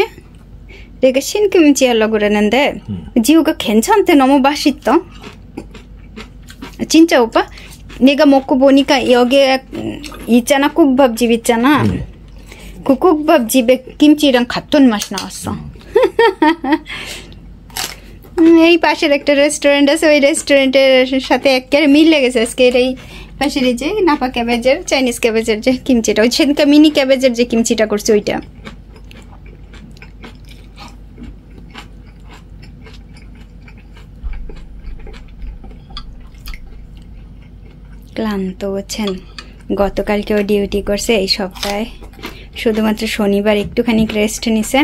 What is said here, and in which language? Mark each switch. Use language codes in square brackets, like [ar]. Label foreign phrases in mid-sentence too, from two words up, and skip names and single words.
[ko] 내가 신김치 하려고 그랬는데 지우가 괜찮대. 너무 맛있다. 진짜 오빠? 내가 먹고 보니까 여기에 있잖아, 국밥집 있잖아. 그 국밥 집에 김치랑 같은 맛 나왔어. [bn] এই পাশের একটা রেস্টুরেন্ট আছে, ওই রেস্টুরেন্টের সাথে একেবারে মিল লেগেছে আজকে। এই পাশের এই যে [en] napa cabbageের, Chinese cabbageের [bn] যে কিমচিটা, ওই সেদিনকে [en] mini cabbageের [bn] যে কিমচিটা করছে ওইটা। ক্লান্ত হচ্ছেন, গতকালকেও ডিউটি করছে, এই সপ্তাহে শুধুমাত্র শনিবার একটুখানি রেস্ট নিছে।